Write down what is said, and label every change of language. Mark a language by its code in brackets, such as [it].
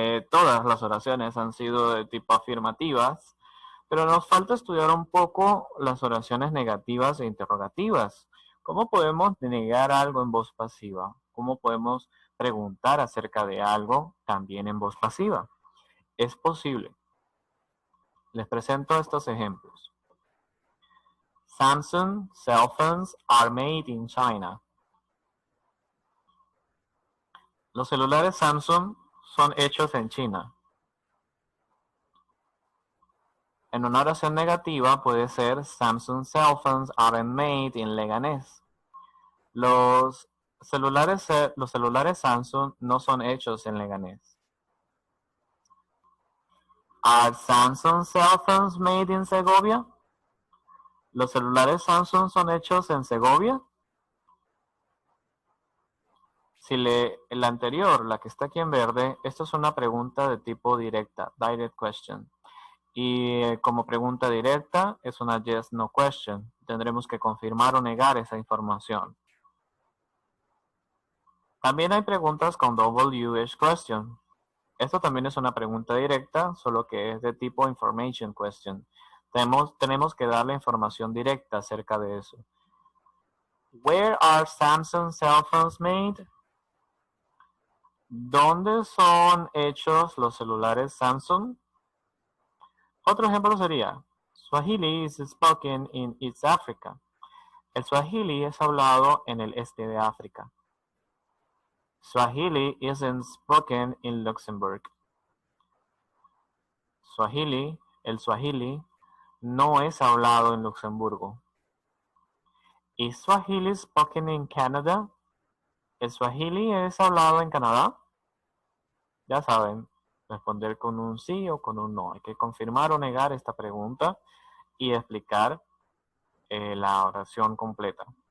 [es] Todas las oraciones han sido de tipo afirmativas, pero nos falta estudiar un poco las oraciones negativas e interrogativas. ¿Cómo podemos negar algo en voz pasiva? ¿Cómo podemos preguntar acerca de algo también en voz pasiva? Es posible. Les presento estos ejemplos. [en] Samsung cell phones are made in China. [es] Los celulares Samsung son hechos en China. En una oración negativa puede ser [en] Samsung cell phones aren't made in Leganés. [es] Los celulares Samsung no son hechos en Leganés. [en] Are Samsung cell phones made in Segovia? [es] ¿Los celulares Samsung son hechos en Segovia? Si la anterior, la que está aquí en verde, esto es una pregunta de tipo directa, direct question. Y como pregunta directa es una yes, no question. Tendremos que confirmar o negar esa información. También hay preguntas con WH question. Esto también es una pregunta directa, solo que es de tipo information question. Tenemos que darle información directa acerca de eso. [en] Where are Samsung cell phones made? [es] ¿Dónde son hechos los celulares Samsung? Otro ejemplo sería, [en] Swahili is spoken in East Africa. [es] El Swahili es hablado en el este de África. [en] Swahili isn't spoken in Luxembourg. [es] El Swahili no es hablado en Luxemburgo. [en] ¿Is Swahili spoken in Canada? [es] ¿El Swahili es hablado en Canadá? Ya saben, responder con un sí o con un no. Hay que confirmar o negar esta pregunta y explicar la oración completa.